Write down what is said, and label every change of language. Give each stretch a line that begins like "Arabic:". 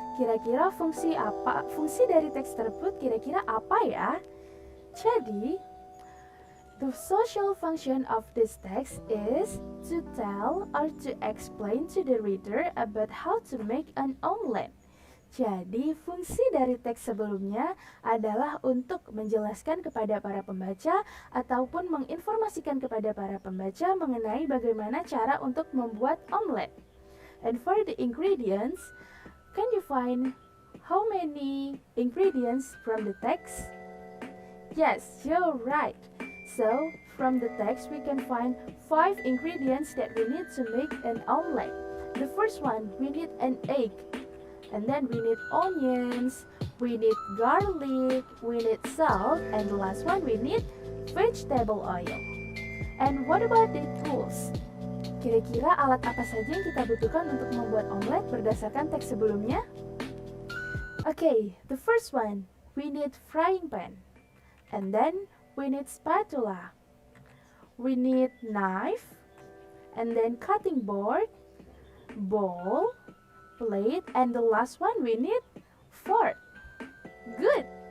Indonesian: Kira-kira fungsi dari teks tersebut kira-kira apa ya?
English: Jadi, the social function of this text is to tell or to explain to the reader about how to make an omelette.
Indonesian: Jadi, fungsi dari teks sebelumnya adalah untuk menjelaskan kepada para pembaca ataupun menginformasikan kepada para pembaca mengenai bagaimana cara untuk membuat omelet.
English: And for the ingredients, can you find how many ingredients from the text? Yes, you're right. So, from the text we can find 5 ingredients that we need to make an omelet. The first one, we need an egg. And then we need onions, we need garlic, we need salt, and the last one we need vegetable oil. And what about the tools?
Indonesian: Kira-kira alat apa saja yang kita butuhkan untuk membuat omelet berdasarkan teks sebelumnya?
English: Okay, the first one, we need frying pan. And then we need spatula. We need knife, and then cutting board, bowl, plate, and the last one we need fork. Good.